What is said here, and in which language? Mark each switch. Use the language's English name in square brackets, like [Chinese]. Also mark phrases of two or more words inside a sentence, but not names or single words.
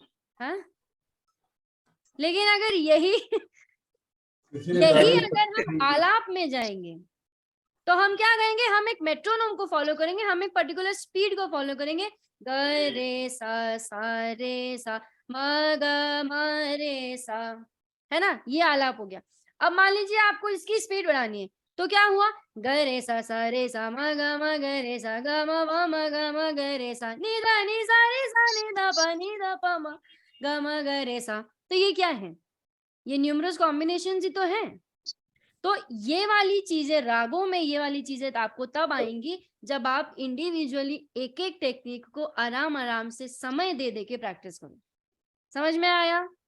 [Hindi] हाँ, लेकिन अगर यही अगर हम आलाप में जाएंगे तो हम क्या करेंगे, हम एक मेट्रोनोम को फॉलो करेंगे, हम एक [English] particular speed [Hindi] को फॉलो करेंगे, ग रे सा म ग म रे सा, है ना, ये आलाप हो गया। अब मान लीजिए आपको इसकी स्पीड बढ़ानी है, तो क्या हुआ ग रे सा म ग रे सा ग म ग म ग रे सा नी दा नी सा नी दा प म ग म ग रे सा। तो ये क्या है, ये [English] numerous combinations [Hindi] ही तो है। तो ये वाली चीजें रागों में, ये वाली चीजें आपको तब आएंगी जब आप इंडिविजुअली एक एक टेक्निक को आराम आराम से समय दे दे के प्रैक्टिस करो। समझ में आया?